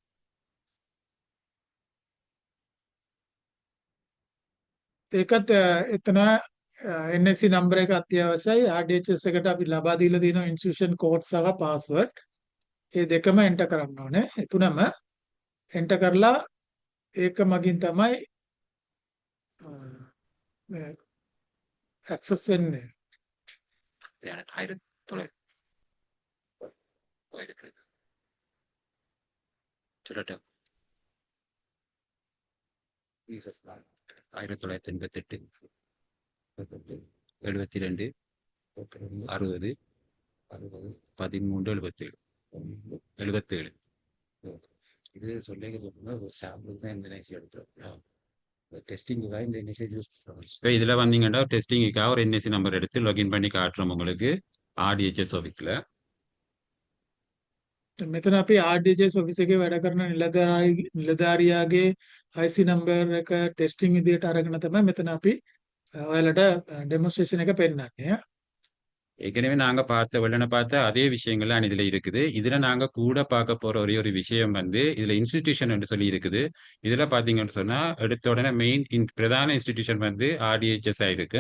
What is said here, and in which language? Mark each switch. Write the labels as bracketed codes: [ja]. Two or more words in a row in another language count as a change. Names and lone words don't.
[si] ඒකත් එතන NSC නම්බර එක අත්‍යවශ්‍යයි. RDHS එකට අපි ලබා දීලා තියෙන [en] institution code [si] සහ පාස්වර්ඩ් ඒ දෙකම එන්ටර් කරන්න ඕනේ. ඒ තුනම එන්ටර් කරලා ඒක මගින් තමයි ඇක්සස් වෙන්නේ. [ta] ஆயிரத்தி தொள்ளாயிரத்தி 88 72 60 13 77 இது சொல்லிங்க சொல்லுங்க ஒரு சாம்பிள் தான் இந்த நைசி எடுத்துரும். டெஸ்டிங்குக்காக இந்த என்எஸ்சி யூஸ் பண்ணுறோம். இப்போ இதில் வந்தீங்கன்னா டெஸ்டிங்குக்காக ஒரு [en] NSC number [ta] எடுத்து லாகின் பண்ணி காட்டுறோம் உங்களுக்கு RDHS ஆஃபீஸில். [si] මෙතන අපි RDHS ඔෆිස් එකේ වැඩ කරන නිලධාරියාගේ IC නම්බර් එක ටෙස්ටිං විදියට අරගෙන තමයි මෙතන අපි ඔයාලට ඩෙමොන්ස්ට්‍රේෂන් එක පෙන්නන්නේ. [ta] ஏற்கனவே நாங்கள் பார்த்த அதே விஷயங்கள்லாம் இதில் இருக்குது. இதில் நாங்கள் கூட பார்க்க போகிற ஒரே ஒரு விஷயம் வந்து இதில் இன்ஸ்டிடியூஷன் என்று சொல்லி இருக்குது. இதில் பார்த்தீங்கன்னு சொன்னால் எடுத்த உடனே பிரதான இன்ஸ்டிடியூஷன் வந்து RDHS ஆகிருக்கும்.